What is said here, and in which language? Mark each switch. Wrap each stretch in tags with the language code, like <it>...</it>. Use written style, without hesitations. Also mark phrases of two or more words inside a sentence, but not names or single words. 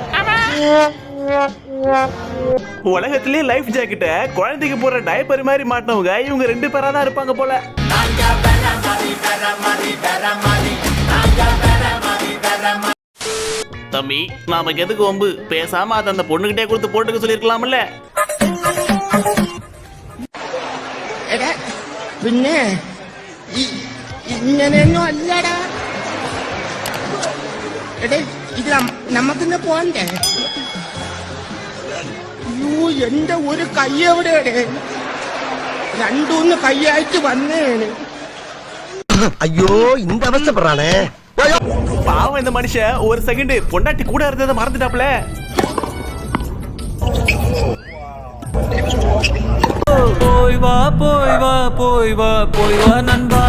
<ta>உலகத்திலே லைஃப் ஜாக்கெட்ட குழந்தைக்கு போற டைப்பர் மாதிரி மாட்டினவங்க இவங்க 2 பேரா தான் இருப்பாங்க போல. தம்பி நாம எதுக்கு வம்பு, பேசாம அதை அந்த பொண்ணுகிட்டே கொடுத்து போட்டுக்க சொல்லிருக்கலாம்ல.</ta> <ml>പിന്നെ ഇങ്ങനെയൊന്നും അല്ലടാ. എടേ ഇത് നമുക്കിന്ന് പോണ്ടേ? അയ്യോ എന്റെ ഒരു കൈ എവിടെയാണ്? 2-3 കൈയായിട്ട് വന്നേന്.</ml> <ta>ஐயோ இந்த அவசப்படுறானே. பாவம் இந்த மனுஷன் ஒரு செகண்ட் பொண்டாட்டி கூட இருந்ததை மறந்துட்டாப்ல. போய் வா போய் வா போய் வா போய் வா நண்பா.</ta>